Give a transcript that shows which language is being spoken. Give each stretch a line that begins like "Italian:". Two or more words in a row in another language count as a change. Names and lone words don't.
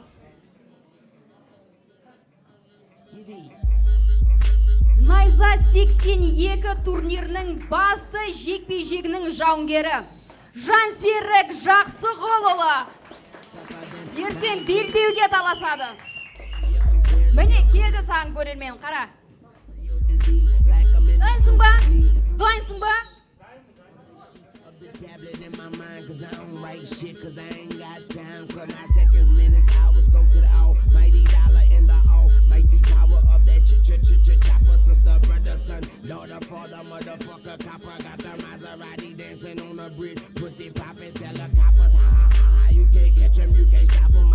Kazakh: Naiza 82 турнирінің басты жекпе-жегінің жауынгері Жансерік Жақсығұлұлы ертең белбеуге таласады. Міне келді саған көрермен, қара. Дайынсың ба? Дайынсың ба?
English: in my mind, cause I don't write shit, cause I ain't got time. Cut my seconds, minutes, hours, go to the almighty dollar in the almighty power of that chopper. Sister, brother, son, daughter, father, motherfucker, copper. Got the Maserati dancing on the bridge, pussy popping, tell the coppers, ha ha ha, you can't catch them, you can't stop them.